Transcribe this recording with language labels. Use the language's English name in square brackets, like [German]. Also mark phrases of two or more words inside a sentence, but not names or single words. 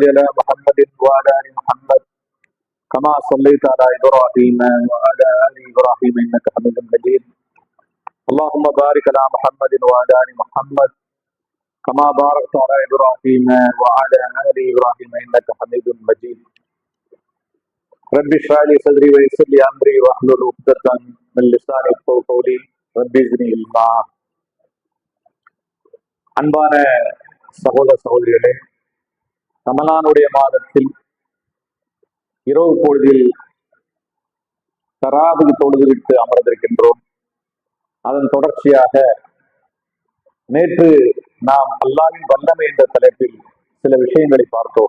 [Arabic] على محمد وعلى ال محمد كما صليت على ابراهيم وعلى ال ابراهيم انك حميد مجيد اللهم بارك على محمد وعلى ال محمد كما باركت على ابراهيم وعلى ال ابراهيم انك حميد مجيد رب اشرح لي صدري ويسر لي امري واحلل عقدة من لساني يفقهوا قولي رب زدني علما. [Tamil] அன்பான சகோதர சகோதரிகளே, ரமலானுடைய மாதத்தில் இரவு பொழுதில் தராவிகு தொழுதுவிட்டு அமர்ந்திருக்கின்றோம். அதன் தொடர்ச்சியாக நேற்று நாம் அல்லாஹ்வின் வல்லமை என்ற தலைப்பில் சில விஷயங்களை பார்த்தோம்.